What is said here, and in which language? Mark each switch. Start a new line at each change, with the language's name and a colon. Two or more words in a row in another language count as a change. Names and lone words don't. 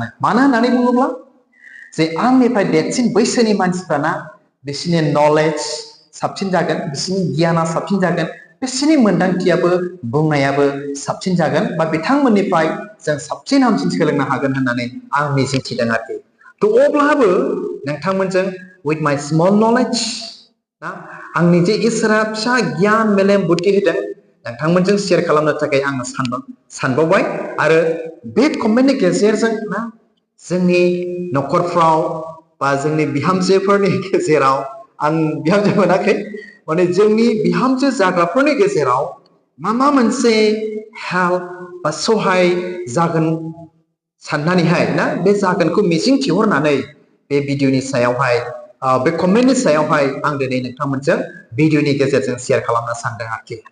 Bodo: मानो होननानै बुङोब्ला जे आंनिफ्राय देरसिन बैसोनि मानसिफ्राना बिसोरनि नलेज साबसिन जागोन बिसोरनि गियाना साबसिन जागोन बिसोरनि मोनदांथियाबो बुंनायाबो साबसिन जागोन बा बिथांमोननिफ्राय जों साबसिन हामसिन सोलोंनो हागोन होननानै आं मिजिंथिदों आरोखि। अब्लाबो नोंथांमोनजों
English: with my small knowledge
Bodo: ना आंनि जे इसोरा फिसा गियान मेलेम बुद्धि होदों नोंथांमोनजों शेयार खालामनो थाखाय आं सानबावबाय आरो बे कमेन्टनि गेजेरजों ना जोंनि नखरफ्राव बा जोंनि बिहामजोफोरनि गेजेराव आं बिहामजो मोनाखै माने जोंनि बिहामजो जाग्राफोरनि गेजेराव मा मोनसे हेल्प बा सहाय जागोन साननानैहाय ना बे जागोनखौ मिजिंथिहरनानै बे भिडिअनि सायावहाय बे कमेन्टनि सायावहाय आं दिनै नोंथांमोनजों भिडिअनि गेजेरजों शेयार खालामनो सानदों आरोखि।